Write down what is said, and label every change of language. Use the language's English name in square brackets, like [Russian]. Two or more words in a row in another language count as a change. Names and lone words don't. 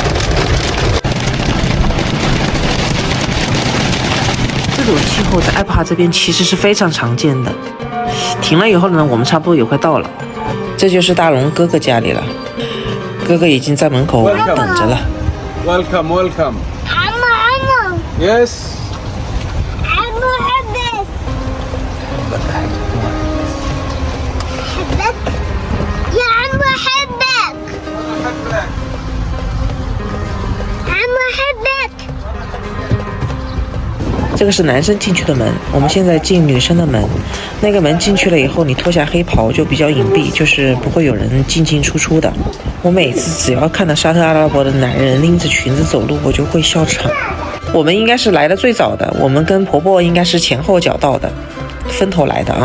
[Chinese] 这种气候在阿帕这边其实是非常常见的。停了以后呢，我们差不多也快到了。这就是大龙哥哥家里了，哥哥已经在门口等着了。 [English] Welcome, welcome. [Arabic] عمو [English] Yes. [Arabic] عمو حبك حبك يا عمو حبك عمو حبك。 [Chinese] 这个是男生进去的门，我们现在进女生的门。那个门进去了以后，你脱下黑袍就比较隐蔽，就是不会有人进进出出的。我每次只要看到沙特阿拉伯的男人拎着裙子走路，我就会笑场。我们应该是来的最早的，我们跟婆婆应该是前后脚到的，分头来的啊。